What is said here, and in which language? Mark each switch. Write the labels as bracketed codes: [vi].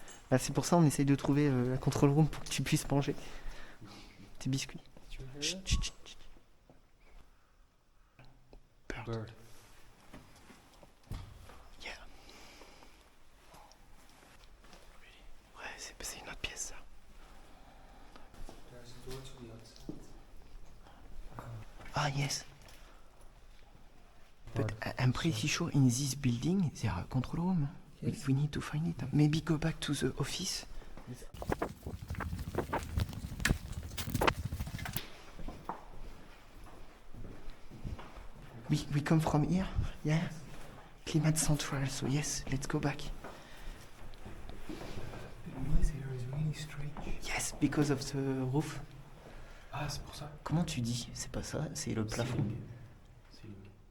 [fr] Bah, c'est pour ça qu'on essaye de trouver la control room pour que tu puisses manger tes biscuits. Chut, chut, chut, chut. [en] Bird. Yeah. [fr] Ouais, c'est une autre pièce, ça. [en] There's a door to the outside. Ah, yes. But I'm pretty sure in this building there are a control room. We need to find it. Maybe go back to the office. We come from here, yeah? Climate Central, so yes, let's go back. This here is really strange. Yes, because of the roof. [fr] Ah, c'est pour ça. Comment tu dis? C'est pas ça, c'est le plafond. [en] Ceiling.